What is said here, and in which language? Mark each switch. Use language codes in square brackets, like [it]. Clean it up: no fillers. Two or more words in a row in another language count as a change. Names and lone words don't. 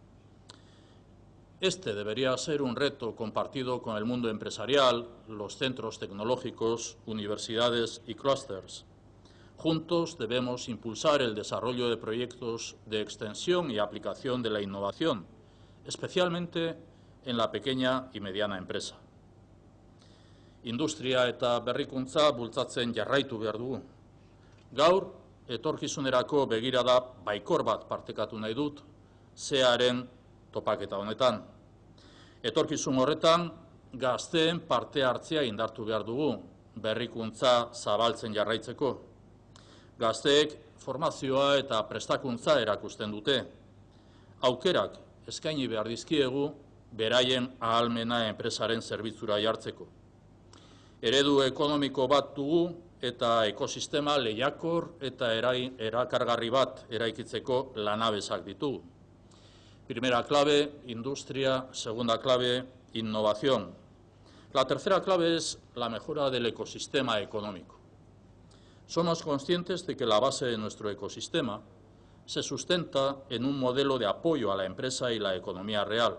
[es] Este debería ser un reto compartido con el mundo empresarial, los centros tecnológicos, universidades y clústeres. Juntos debemos impulsar el desarrollo de proyectos de extensión y aplicación de la innovación, especialmente en la pequeña y mediana empresa. [eu] Industria eta berrikuntza bultzatzen jarraitu behar dugu. Gaur, etorkizunerako begirada baikor bat partekatu nahi dut, SEAren topaketa honetan. Etorkizun horretan, gazteen parte hartzea indartu behar dugu, berrikuntza zabaltzen jarraitzeko. Gazteek formazioa eta prestakuntza erakusten dute. Aukerak eskaini behar dizkiegu, beraien ahalmena enpresaren zerbitzura jartzeko. Eredu ekonomiko bat dugu eta ekosistema lehiakor eta erakargarri bat eraikitzeko lanabesak ditugu. [es] Primera clave, industria. Segunda clave, innovación. La tercera clave es la mejora del ecosistema económico. Somos conscientes de que la base de nuestro ecosistema se sustenta en un modelo de apoyo a la empresa y la economía real.